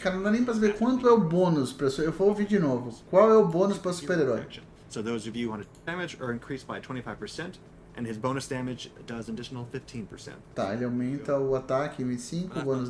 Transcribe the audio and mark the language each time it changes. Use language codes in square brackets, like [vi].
[pt] Cara, não dá nem pra saber quanto é o bônus pra. Eu vou ouvir de novo. Qual é o bônus pra super-herói? [en] faction. So those of you who want to damage are increased by 25%, and his bonus damage does an additional 15%. [pt] Tá, ele aumenta o ataque em 25, o bônus